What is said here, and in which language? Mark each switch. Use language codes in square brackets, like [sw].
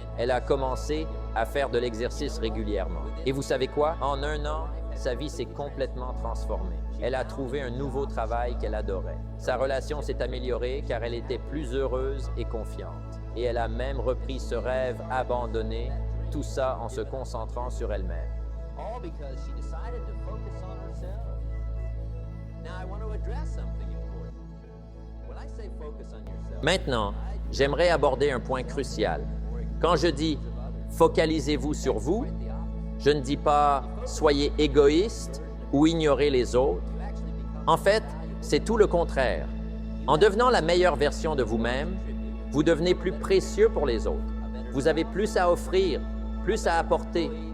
[fr] Elle a commencé à faire de l'exercice régulièrement. Et vous savez quoi? En un an, sa vie s'est complètement transformée. Elle a trouvé un nouveau travail qu'elle adorait. Sa relation s'est améliorée car elle était plus heureuse et confiante. Et elle a même repris ce rêve abandonné, tout ça en se concentrant sur elle-même. [en] All because she decided to focus on herself. Now I want to address something important. When I say focus on yourself. [fr] Maintenant, j'aimerais aborder un point crucial. Quand je dis focalisez-vous sur vous, je ne dis pas soyez égoïste ou ignorez les autres. En fait, c'est tout le contraire. En devenant la meilleure version de vous-même, vous devenez plus précieux pour les autres. Vous avez plus à offrir, plus à apporter.